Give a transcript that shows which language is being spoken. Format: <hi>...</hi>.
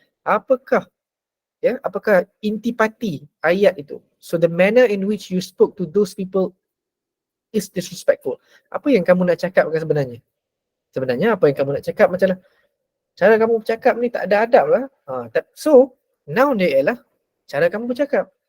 <ms>Apakah intipati ayat itu.</ms> <en>So the manner in which you spoke to those people is disrespectful.</en> <ms>Apa yang kamu nak cakap sebenarnya? Sebenarnya apa yang kamu nak cakap macam cara kamu bercakap ni tak ada adab lah. So noun dia ialah cara kamu bercakap.</ms>